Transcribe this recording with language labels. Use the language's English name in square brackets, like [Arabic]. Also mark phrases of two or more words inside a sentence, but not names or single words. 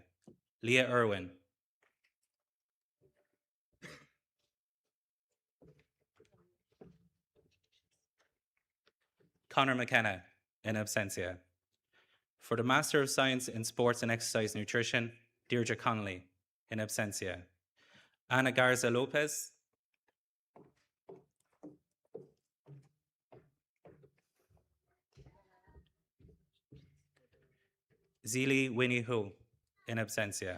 [English] Leah Irwin. Conor McKenna, in absentia. For the Master of Science in Sports and Exercise Nutrition, Deirdre Connolly, in absentia. Ana Garza Lopez. Zili Winnie Hu, in absentia.